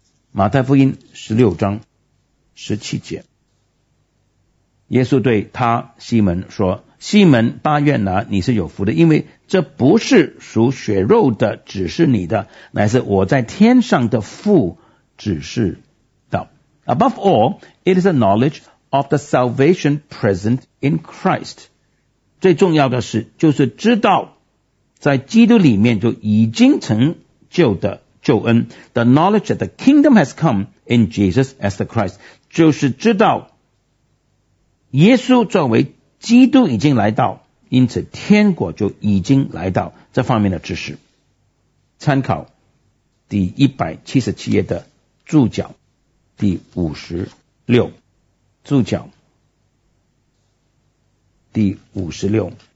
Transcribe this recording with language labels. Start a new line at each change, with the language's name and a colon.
Chinese: 马太福音十六章十七节，耶稣对他西门说，西门巴愿拿，你是有福的，因为这不是属血肉的只是你的，乃是我在天上的父只是。
English: Above all, it is a knowledge of the salvation present in Christ.
Chinese: 最重要的是，就是知道在基督里面就已经成就的救恩。
English: The knowledge that the kingdom has come in Jesus as the Christ.
Chinese: 就是知道耶稣作为基督已经来到，因此天国就已经来到，这方面的知识。参考第177页的注脚。第五十六注脚，第五十六。